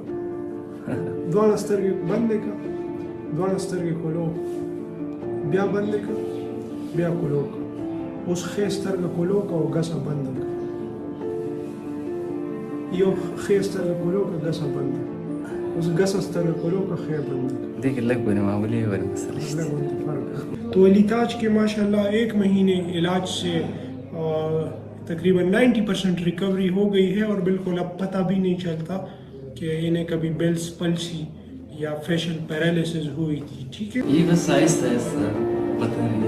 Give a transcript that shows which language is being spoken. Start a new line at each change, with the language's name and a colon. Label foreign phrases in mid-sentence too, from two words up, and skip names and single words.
Pashto: دواړه سترګې بندې کړه، دواړه سترګې کولو، بیا بندې کړه، بیا کولو کړه. اوس ښې سترګه کولو کړه او ګسه بنده کړه. یو ښې سترګه کولو کړه، ګسه بنده کړه. اوس ګسه سترګه کولو کړه، ښې بنده کړه. دې کې لږ بنه معمولی ور مسئله لږ غونډې فرق.
Urdu: تو علی تاج کے ماشاءاللہ 1 مہینے علاج سے تقریباً 90% ریکوری ہو گئی ہے اور بالکل اب پتہ بھی نہیں چلتا کہ انہیں کبھی
English: Bell's palsy
Urdu: یا
English: facial paralysis
Urdu: ہوئی تھی. ٹھیک ہے، یہ بس آہستہ آہستہ پتہ نہیں.